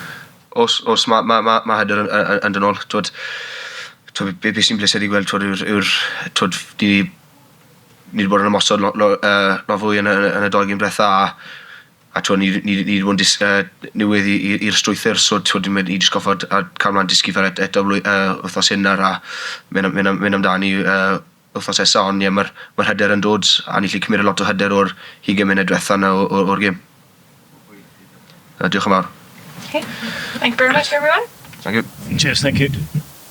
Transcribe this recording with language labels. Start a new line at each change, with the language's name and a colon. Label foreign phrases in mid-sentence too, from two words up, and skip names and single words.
Welsh: Os mae hyder yn dod nôl, beth sy'n bleser i gweld ni wedi bod yn ymosod lot fwy yn y 2 gêm diwetha, a ni wedi bod yn newydd i'r strwythyr, so ni wedi goffod cael mlaen dysgu fel eto wythnos hyn a mynd amdani wythnos esa, ond mae'r hyder yn dod, a ni'n cymryd lot o hyder o'r 20 munud diwetha o'r gêm. Diolch yn fawr.
English: Okay, thank you very much everyone. Thank you. Cheers, thank you.